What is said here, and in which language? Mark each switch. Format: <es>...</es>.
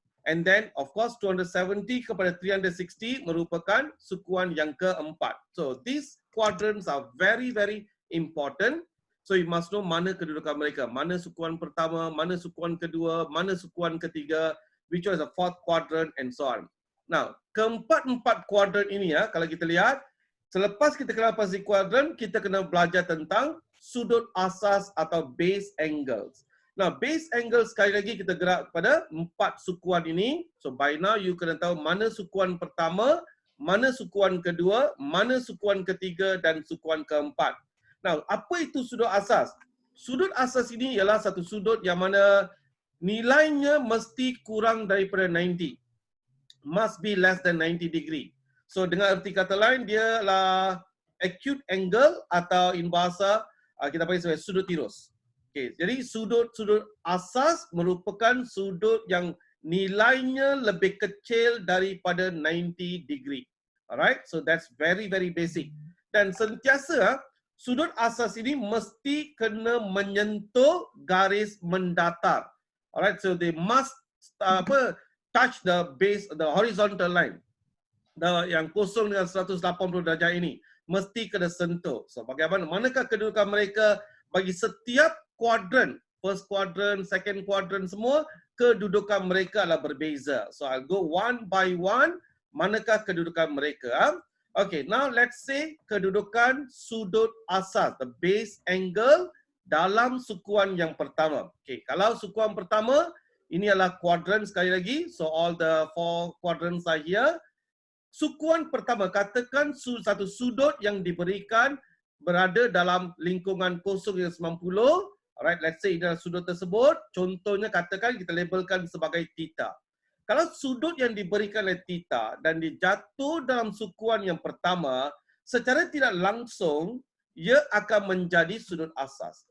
<en>And then of course</en> <ms>270 kepada 360 merupakan sukuan yang keempat.</ms> <en>So these quadrants are very important. So you must know</en> <ms>mana kedudukan mereka. Mana sukuan pertama, mana sukuan kedua, mana sukuan ketiga,</ms> <en>which was the fourth quadrant and so on.</en> <ms>Now, keempat-empat quadrant ini kalau kita lihat, selepas kita kenal pasti quadrant, kita kena belajar tentang sudut asas atau base angles. Nah, base angle sekali lagi kita gerak pada 4 sukuan ini.</ms> <en>So by now you</en> <ms>kena tahu mana sukuan pertama, mana sukuan kedua, mana sukuan ketiga dan sukuan keempat. Nah, apa itu sudut asas? Sudut asas ini ialah satu sudut yang mana nilainya mesti kurang daripada 90.</ms> <en>Must be less than 90 degree.</en> <ms>So dengan erti kata lain, dia adalah acute angle atau in bahasa kita panggil sebagai sudut tirus. Okay, jadi sudut asas merupakan sudut yang nilainya lebih kecil daripada 90 degree.</ms> <en>Alright, so that's very basic.</en> <ms>Dan sentiasa sudut asas ini mesti kena menyentuh garis mendatar.</ms> <en>Alright, so they must touch the base, the horizontal line.</en> <ms>yang kosong dengan 180 darjah ini mesti kena sentuh. So bagaimana manakah kedudukan mereka bagi setiap kuadran,</ms> <en>first quadrant, second quadrant,</en> <ms>semua kedudukan mereka adalah berbeza.</ms> <en>So I'll go one by one,</en> <ms>manakah kedudukan mereka.</ms> <en>Okay, now let's say</en> <ms>kedudukan sudut asas,</ms> <en>the base angle</en> <ms>dalam sukuan yang pertama. Okay, kalau sukuan pertama, ini adalah kuadran sekali lagi.</ms> <en>So all the 4 quadrants are here.</en> <ms>Sukuan pertama, katakan satu sudut yang diberikan berada dalam lingkungan kosong yang 90.</ms> <en>Alright, let's say</en> <ms>dalam sudut tersebut, contohnya katakan kita labelkan sebagai theta. Kalau sudut yang diberikan oleh theta dan dijatuh dalam sukuan yang pertama, secara tidak langsung, ia akan menjadi sudut asas.</ms>